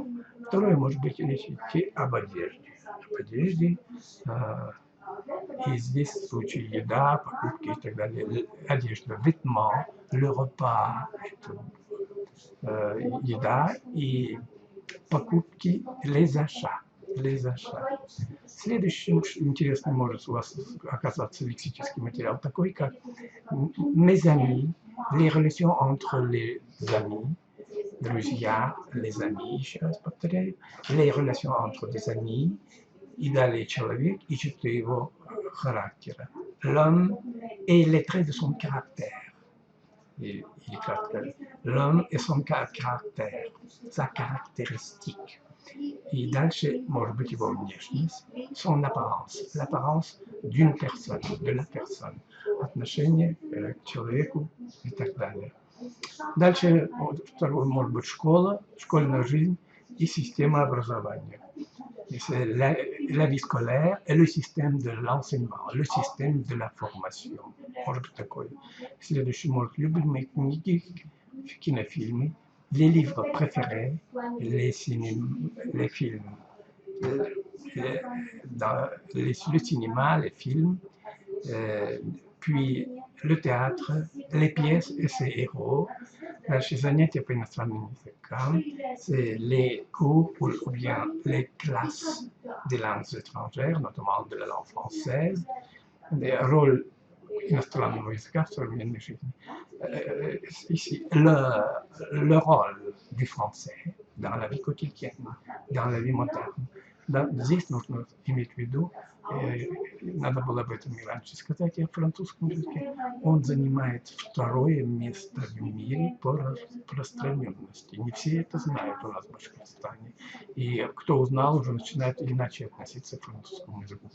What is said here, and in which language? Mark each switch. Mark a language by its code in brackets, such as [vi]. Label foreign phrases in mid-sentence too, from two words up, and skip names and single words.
[ru] Второе, может быть, речь идти об одежде. Об одежде, и здесь в случае еда, покупки и так далее, одежда, [fr] vêtements, le repas, [ru] еда и покупки, [fr] les achats. [ru] Следующим интересным может у вас оказаться лексический материал такой, как [fr] mes amis, les relations entre les amis, [ru] друзья, [fr] les amis, [ru] еще раз повторяю, [fr] les relations entre des amis, [ru] и далее человек и черты его характера. [fr] L'homme et les traits de son caractère. L'homme et son caractère, sa caractéristique. [ru] И дальше, может быть, его внешность, [fr] son apparence, l'apparence d'une personne, de la personne, [ru] отношение к человеку и так далее. Дальше, второе, может быть, школа, школьная жизнь и система образования. [fr] C'est la vie scolaire et le système de l'enseignement, le système de la formation. [ru] Может быть, такое. Следующий, может, любимые книги, кинофильмы, [fr] les livres préférés, les films, le cinéma, les films, puis le théâtre, les pièces et ses héros. [ru] Дальше занятия по иностранным языкам, [fr] c'est les cours ou bien les classes des langues étrangères, notamment de la langue française, rôle [ru] иностранного языка в современной жизни. [fr] Ici, le rôle du français dans la vie quotidienne, dans la vie moderne. [ru] Здесь нужно иметь в виду, надо было об этом и раньше сказать, о французском языке. Он занимает второе место в мире по распространенности. Не все это знают у нас в Башкортостане. И кто узнал, уже начинает иначе относиться к французскому языку.